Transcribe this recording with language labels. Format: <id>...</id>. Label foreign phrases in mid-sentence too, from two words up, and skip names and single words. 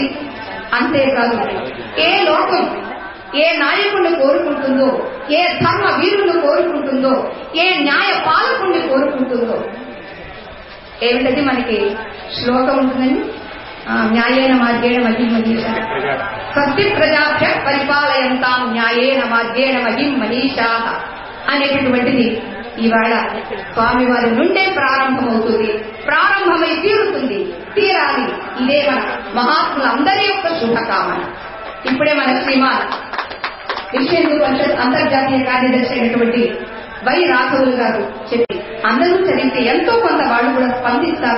<te>అంతేకాదు, ఏ లోకం ఏ నాయకుడిని కోరుకుంటుందో, ఏ ధర్మ వీరుని కోరుకుంటుందో, ఏ న్యాయ పాలకుడిని కోరుకుంటుందో, ఏమిటది మనకి శ్లోకం ఉంటుందండి,</te> <sa>న్యాయేన మార్గేణ మహిం మనీషా సత్య ప్రజాభ్య పరిపాలయంతాం న్యాయేన మార్గేణ మహిం మనీషా</sa> <te>అనేటటువంటిది ఇవాళ స్వామివారి నుండే ప్రారంభమవుతుంది, ప్రారంభమై తీరుతుంది, తీరాలి. ఇదే మన మహాత్ములందరి యొక్క శుభకామన. ఇప్పుడే మన శ్రీమాన్ విశ్వ హిందూ పరిషత్ అంతర్జాతీయ కార్యదర్శి అయినటువంటి వై రాఘవులు గారు చెప్పి అందరూ చదివితే ఎంతో కొంత వాళ్ళు కూడా స్పందిస్తారు.</te>